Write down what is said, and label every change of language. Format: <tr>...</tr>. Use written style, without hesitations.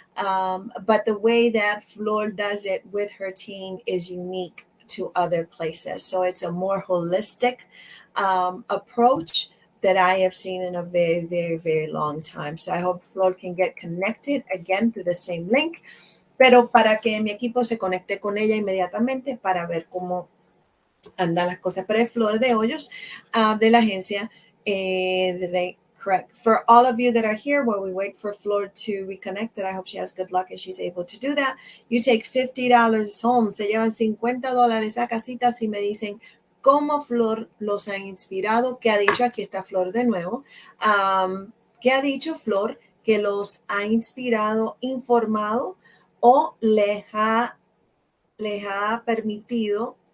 <en>But the way that Flor does it with her team is unique to other places. So it's a more holistic approach that I have seen in a very, very, very long time. So I hope Flor can get connected again through the same link,</en> <es>pero para que mi equipo se conecte con ella inmediatamente para ver cómo andan las cosas. Pero es Flor de Hoyos de la agencia de Correct.</es> <en>For all of you that are here, while we wait for Flor to reconnect, that I hope she has good luck and she's able to do that. You take $50 home.</en> <es>Se llevan $50 a casita si me dicen cómo Flor los ha inspirado. ¿Qué ha dicho? Aquí está Flor de nuevo. ¿Qué ha dicho Flor? Que los ha inspirado, informado o les ha permitido.</es>